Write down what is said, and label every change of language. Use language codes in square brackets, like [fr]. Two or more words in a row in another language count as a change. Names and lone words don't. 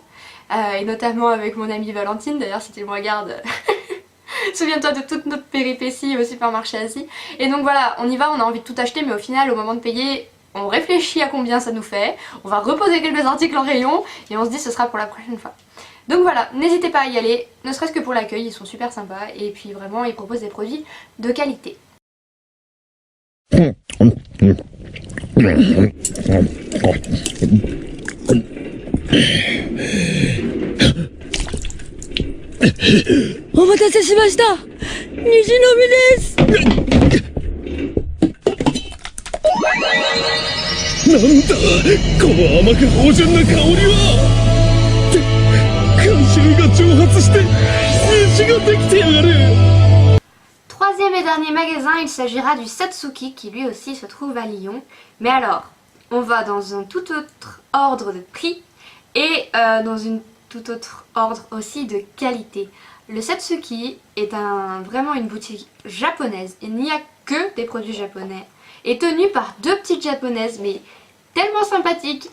[fr] Et notamment avec mon amie Valentine, d'ailleurs si tu me regardes, souviens-toi de toute notre péripétie au supermarché Asie. Et donc voilà, on y va, on a envie de tout acheter, mais au final au moment de payer, on réfléchit à combien ça nous fait, on va reposer quelques articles en rayon et on se dit ce sera pour la prochaine fois. Donc voilà, n'hésitez pas à y aller, ne serait-ce que pour l'accueil, ils sont super sympas et puis vraiment ils proposent des produits de qualité. [ja] お待たせしました。虹の実です。なんだこの甘く芳醇な香りは。って怪獣が蒸発して虹ができてやがる。 [fr] Troisième et dernier magasin, il s'agira du Satsuki qui lui aussi se trouve à Lyon. Mais alors, on va dans un tout autre ordre de prix et dans une tout autre ordre aussi de qualité. Le Satsuki est vraiment une boutique japonaise, il n'y a que des produits japonais, et tenu par deux petites japonaises, mais tellement sympathiques.